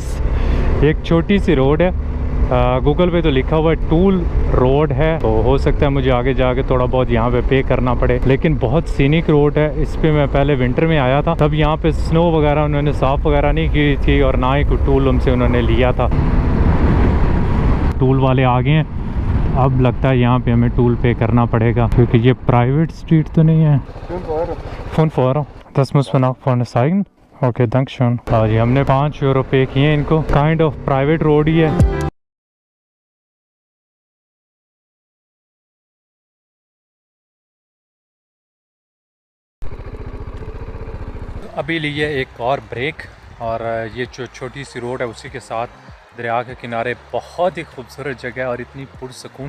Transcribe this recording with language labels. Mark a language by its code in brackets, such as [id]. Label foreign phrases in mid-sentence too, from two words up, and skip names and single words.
[hi] एक छोटी सी रोड है, गूगल पे तो लिखा हुआ है [en] toll road [hi] है, तो हो सकता है मुझे आगे जाके थोड़ा बहुत यहाँ पे करना पड़े, लेकिन बहुत [en] scenic road [hi] है। इस पे मैं पहले विंटर में आया था, तब यहाँ पे स्नो वगैरह उन्होंने साफ़ वगैरह नहीं की थी, और ना ही कोई टूल उनसे उन्होंने लिया था। टूल वाले आ गए हैं, अब लगता है यहाँ पे हमें [en] toll pay [hi] करना पड़ेगा, क्योंकि ये [en] private street [hi] तो नहीं है। [de] 5 Euro, das muss man auch vorne zeigen. ओके, dankeschön। [hi] और ये हमने 5 यूरो पे किए इनको। [en] kind of private road [hi] ही है। अभी लिए एक और ब्रेक, और ये जो छोटी सी रोड है उसी के साथ दरिया के किनारे बहुत ही खूबसूरत जगह है और इतनी पुरसकून।